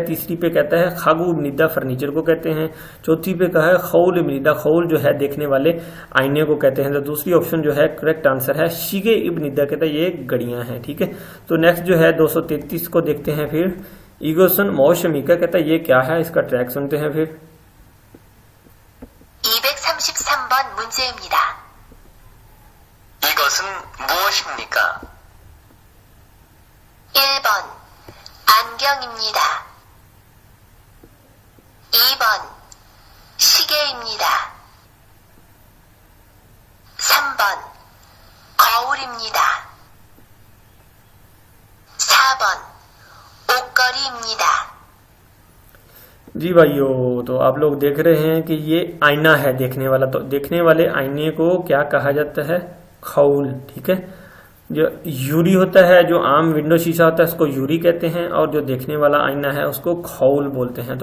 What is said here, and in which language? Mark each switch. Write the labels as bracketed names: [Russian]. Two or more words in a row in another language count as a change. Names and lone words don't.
[Urdu] تیسری پے کہتا ہے [Korean] 가구입니다, [Urdu] فرنیچر کو کہتے ہیں۔ چوتھی پے کہا ہے [Korean] 거울입니다, [Urdu] خول جو ہے دیکھنے والے آئینے کو کہتے ہیں. تو دوسری آپشن جو ہے [English] correct answer [Urdu] ہے [Korean] 시계입니다, [Urdu] کہتا ہے یہ گھڑیاں ہیں، ٹھیک ہے. تو نیکسٹ جو ہے 233 کو دیکھتے ہیں پھر. [Korean] 이것은 무엇입니까 [Urdu] کہتا ہے یہ کیا ہے، اس کا ٹریک سنتے ہیں پھر. [Korean] 233번 문제입니다. 이것은 무엇입니까? 1번 안경입니다. 2번 시계입니다. 3번 거울입니다. 4번 옷걸이입니다. [Urdu] جی بھائیو، تو آپ لوگ دیکھ رہے ہیں کہ یہ آئینہ ہے دیکھنے والا. تو دیکھنے والے آئینے کو کیا کہا جاتا ہے، خول، ٹھیک ہے. جو یوری ہوتا ہے، جو عام ونڈو شیشہ ہوتا ہے اس کو یوری کہتے ہیں، اور جو دیکھنے والا آئینہ ہے اس کو خول بولتے ہیں.